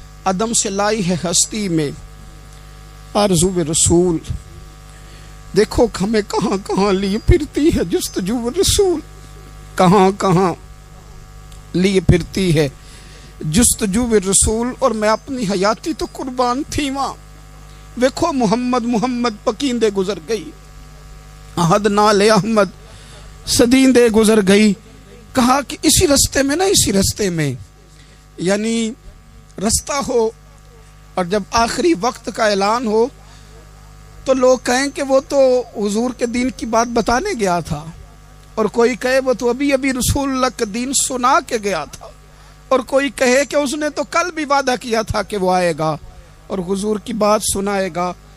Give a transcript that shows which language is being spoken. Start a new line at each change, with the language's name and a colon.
Urdu: عدم سے لائی ہے ہستی میں آرزو رسول، دیکھو ہمیں کہاں کہاں لیے پھرتی ہے جستجو رسول. کہاں کہاں لیے پھرتی ہے جستجو رسول، اور میں اپنی حیاتی تو قربان تھی وہاں.
Punjabi: دیکھو محمد پکیندے گزر گئی، احد نال احمد صدیندے گزر گئی.
Urdu: کہا کہ اسی رستے میں یعنی رستہ ہو، اور جب آخری وقت کا اعلان ہو تو لوگ کہیں کہ وہ تو حضور کے دین کی بات بتانے گیا تھا، اور کوئی کہے وہ تو ابھی رسول اللہ کا دین سنا کے گیا تھا، اور کوئی کہے کہ اس نے تو کل بھی وعدہ کیا تھا کہ وہ آئے گا اور حضور کی بات سنائے گا.